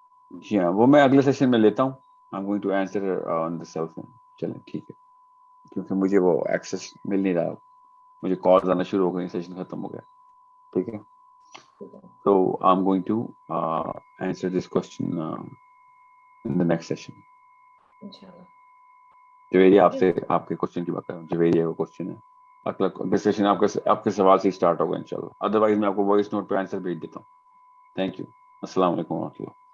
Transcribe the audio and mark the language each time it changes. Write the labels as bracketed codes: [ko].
[ur] جی ہاں, وہ میں اگلے سیشن میں لیتا ہوں. [en] I'm going to answer on the cell phone. [ur] چلیں ٹھیک ہے, کیونکہ مجھے وہ ایکسیس مل نہیں رہا, مجھے کالز آنا شروع ہو گئی, سیشن ختم ہو گیا. ٹھیک ہے, [en] so I'm going to answer this question in the next session. [ur] انشاءاللہ. جویریہ, آپ سے آپ کے کوشچن کی بات کر رہا ہوں. جویریہ کا کوشچن ہے, اگلا سیشن آپ کے سوال سے اسٹارٹ ہوگا انشاءاللہ. ادروائز میں آپ کو وائس نوٹ پہ آنسر بھیج دیتا ہوں. Thank you. السلام علیکم ورحمۃ اللہ.